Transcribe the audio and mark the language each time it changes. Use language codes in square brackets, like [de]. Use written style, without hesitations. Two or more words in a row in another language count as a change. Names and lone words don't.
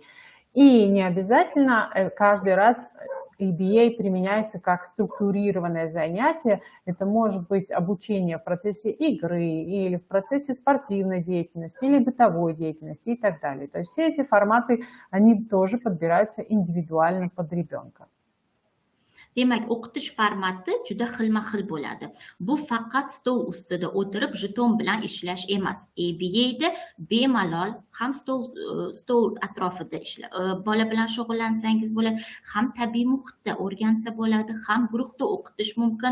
[ru] И не обязательно каждый раз ABA применяется как структурированное занятие. Это может быть обучение в процессе игры или в процессе спортивной деятельности или бытовой деятельности и так далее. То есть все эти форматы, они тоже подбираются индивидуально под ребенка. [uz] Demak, o'qitish formati juda xilma-xil bo'ladi. Bu faqat stol ustida o'tirib jeton bilan ishlash emas. ABA'da bemalol ham stol atrofida bola bilan shug'ullansangiz bo'ladi, ham tabiiy muhitda o'rgansa bo'ladi, ham guruhda o'qitish mumkin.